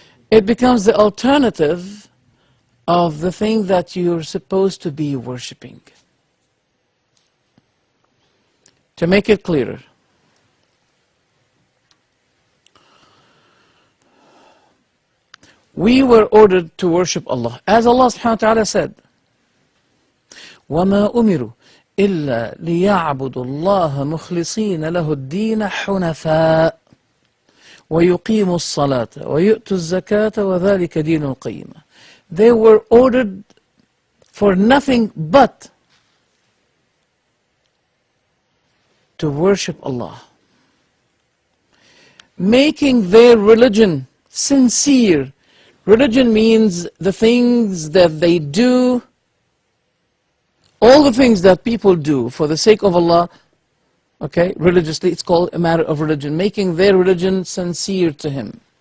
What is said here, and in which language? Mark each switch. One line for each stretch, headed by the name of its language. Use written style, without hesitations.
English: It becomes the alternative of the thing that you're supposed to be worshipping. To make it clearer, we were ordered to worship Allah. As Allah subhanahu wa ta'ala said,
Arabic: وَمَا أُمِرُوا إِلَّا لِيَعْبُدُوا اللَّهَ مُخْلِصِينَ لَهُ الدِّينَ حُنَفَاءَ وَيُقِيمُوا الصَّلَاةَ وَيُؤْتُوا الزَّكَاةَ وَذَلِكَ دِينُ الْقَيِّمَةِ.
English: They were ordered for nothing but to worship Allah, making their religion sincere. Religion means the things that they do, all the things that people do for the sake of Allah, okay, religiously, it's called a matter of religion, making their religion sincere to Him.